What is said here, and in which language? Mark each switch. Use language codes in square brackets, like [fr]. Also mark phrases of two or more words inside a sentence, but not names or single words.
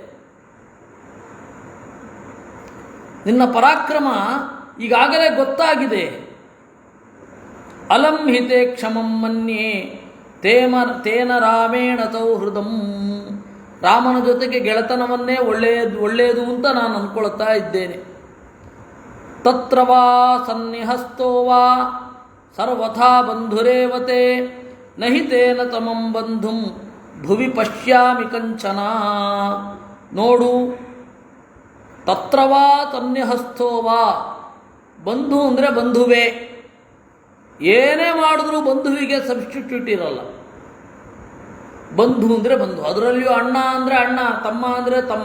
[kn] ನಿನ್ನ ಪರಾಕ್ರಮ ಈಗಾಗಲೇ ಗೊತ್ತಾಗಿದೆ. [sa] ಅಲಂ ಹಿತೆ ಕ್ಷಮಂ ಮನ್ಯೇ ತೇನ ರಾಮೇಣ ಸೌಹೃದಂ. [kn] ರಾಮನ ಜೊತೆಗೆ ಗೆಳೆತನವನ್ನೇ ಒಳ್ಳೆಯದು ಅಂತ ನಾನು ಅಂದ್ಕೊಳ್ತಾ ಇದ್ದೇನೆ. [sa] ತತ್ರ ವಾ ಸನ್ನಿಹಸ್ತೋ ವಾ ಸರ್ವಥಾ ಬಂಧುರೇವತೆ ನಹಿ ತೇನ ತಮಂ ಬಂಧುಂ ಭುವಿ ಪಶ್ಯಾಮಿ ಕಂಚನ. [kn] ನೋಡು, [sa] ತತ್ರವಾ ಸನ್ನಿಹಸ್ಥೋವಾ, [kn] ಬಂಧು ಅಂದರೆ ಬಂಧುವೇ. ಏನೇ ಮಾಡಿದ್ರೂ ಬಂಧುವಿಗೆ ಸಬ್ಸ್ಟಿಟ್ಯೂಟ್ ಇರಲ್ಲ. ಬಂಧು ಅಂದರೆ ಬಂಧು, ಅದರಲ್ಲಿಯೂ ಅಣ್ಣ ಅಂದರೆ ಅಣ್ಣ, ತಮ್ಮ ಅಂದರೆ ತಮ್ಮ.